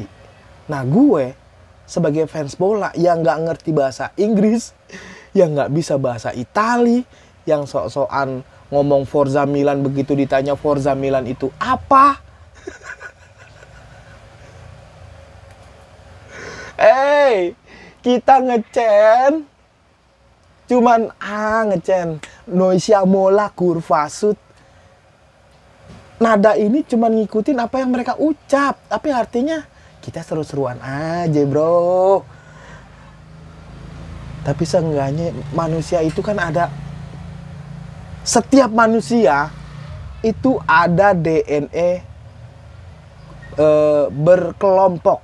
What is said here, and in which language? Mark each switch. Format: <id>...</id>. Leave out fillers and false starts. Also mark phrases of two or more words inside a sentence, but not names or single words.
<id>Nah gue sebagai fans bola yang nggak ngerti bahasa Inggris, yang nggak bisa bahasa Itali, yang sok-sokan ngomong</id> <it>Forza Milan,</it> <id>begitu ditanya</id> <it>Forza Milan</it> <id>itu apa? Kita ngecen, cuman ngecen</id> <it>noi siamo la curva sud.</it> <id>Nada ini cuma ngikutin apa yang mereka ucap, tapi artinya kita seru-seruan aja bro. Tapi seenggaknya manusia itu kan ada, setiap manusia itu ada DNA berkelompok.</id>